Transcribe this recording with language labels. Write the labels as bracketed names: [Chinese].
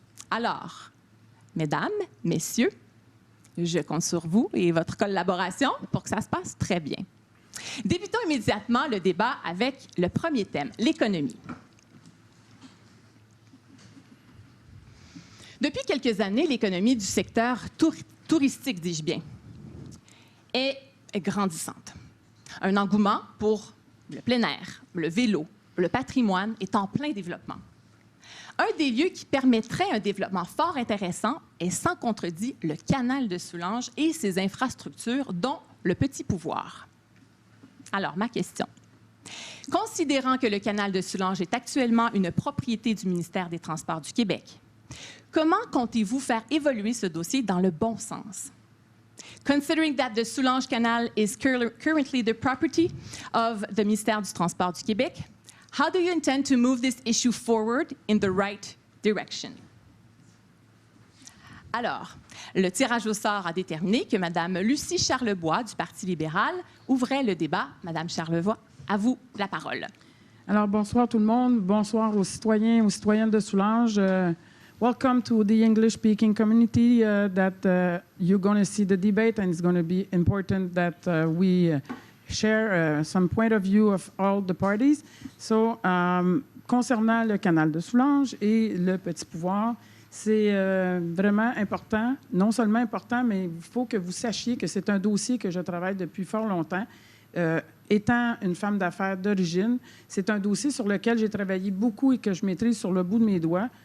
[French] Alors, mesdames, messieurs, je compte sur vous et votre collaboration pour que ça se passe très bien. Débutons immédiatement le débat avec le premier thème, l'économie. Depuis quelques années, l'économie du secteur touristique, dis-je bien, est grandissante. Un engouement pour le plein air, le vélo, le patrimoine est en plein développement. Un des lieux qui permettrait un développement fort intéressant est sans contredit le canal de Soulanges et ses infrastructures, dont le Petit Pouvoir. Alors, ma question. Considérant que le canal de Soulanges est actuellement une propriété du ministère des Transports du Québec, comment comptez-vous faire évoluer ce dossier dans le bon sens? [English] Considering that the Soulanges Canal is currently the property of the ministère du Transport du Québec, how do you intend to move this issue forward in the right direction? [French] Alors, le tirage au sort a déterminé que Mme Lucie Charlebois du Parti libéral ouvrait le débat. Mme Charlebois, à vous la parole. Alors, bonsoir tout le monde. Bonsoir aux citoyens, aux citoyennes de Soulanges. [English] Welcome to the English-speaking community that you're going to see the debate, and it's going to be important that we share some point of view of all the parties. [French] So, concernant le canal de Soulanges et le Petit Pouvoir, C'est vraiment important, non seulement important, mais il faut que vous sachiez que c'est un dossier que je travaille depuis fort longtemps. Étant une femme d'affaires d'origine, c'est un dossier sur lequel j'ai travaillé beaucoup et que je maîtrise sur le bout de mes doigts.